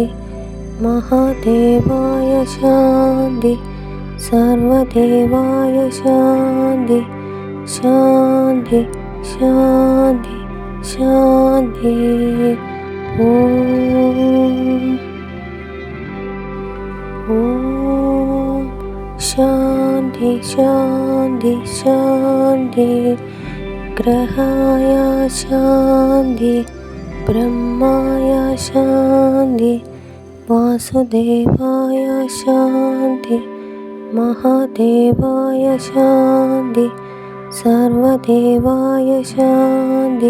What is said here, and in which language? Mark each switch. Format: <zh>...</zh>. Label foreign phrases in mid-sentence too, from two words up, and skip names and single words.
<sa>महादेवाय शान्ति सर्वदेवाय शान्ति शान्ति शान्ति शान्ति ॐ ഓം ശാന്തി ശാന്തി ശാന്തി. ഗ്രഹായ ശാന്തി, ബ്രഹ്മായ ശാന്തി, വാസുദേവായ ശാന്തി, മഹാദേവായ ശാന്തി, സർവദേവായ ശാന്തി.</sa>